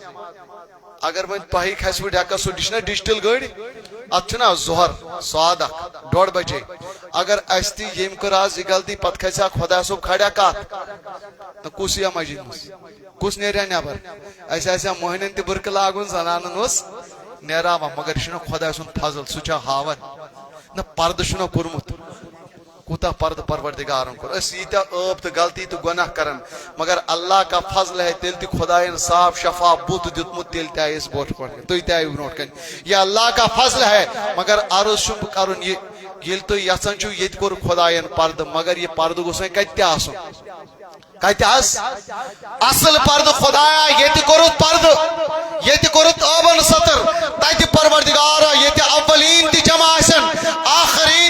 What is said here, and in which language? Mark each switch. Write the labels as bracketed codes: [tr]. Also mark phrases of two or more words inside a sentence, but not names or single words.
[ks] اگر وۄنۍ تۄہہِ کھسوٕ ڈٮ۪کس سُہ چھِنہ ڈِجٹل گٲڑۍ اتھ چھُنہ ظہر سواد اکھ 1:30 بجے اگر اسہِ تہِ ییٚمۍ کٔر آز یہِ غلطی پتہٕ کھسہِ ہا خۄدا صٲب کھڑا کتھ نہ کُس یِیا مسجد منٛز کُس نیرِ ہا نٮ۪بر اسہِ آسہِ ہا مۄہنین تہِ بُرکہٕ لاگُن زنانن اوس نیراوان مگر یہ چھُنہ خۄداے سُنٛد فضل سُہ چھا ہاوان نہ پردٕ چھُنہ کوٚرمُت کوتاہ پردٕ پروردگارن کوٚر أسۍ ییٖتیاہ ٲب تہٕ غلطی تہٕ گۄناہ کران مگر [ur] اللہ کا فضل ہے [ks] تیٚلہِ تہِ خۄدایَن صاف شفاف بُتھ دیُتمُت تیٚلہِ تہِ آیہِ أسۍ برونٛٹھ کُن تُہۍ تہِ آیِو برونٛٹھ کَنہِ یہ [ur] اللہ کا فضل ہے [ks] مگر عرض چھُم بہٕ کرُن یہِ ییٚلہِ تُہۍ یژھان چھِو ییٚتہِ کوٚر خۄدایَن پردٕ مگر یہِ پردٕ گوٚژھ وۄنۍ کتہِ تہِ آسُن کتہِ حظ اصل پردٕ خۄدایا ییٚتہِ کوٚرُتھ پردٕ ییٚتہِ کوٚرُتھ ٲبن سطر تتہِ پروردگارا ییٚتہِ اولین تہِ جمع آسن آخرین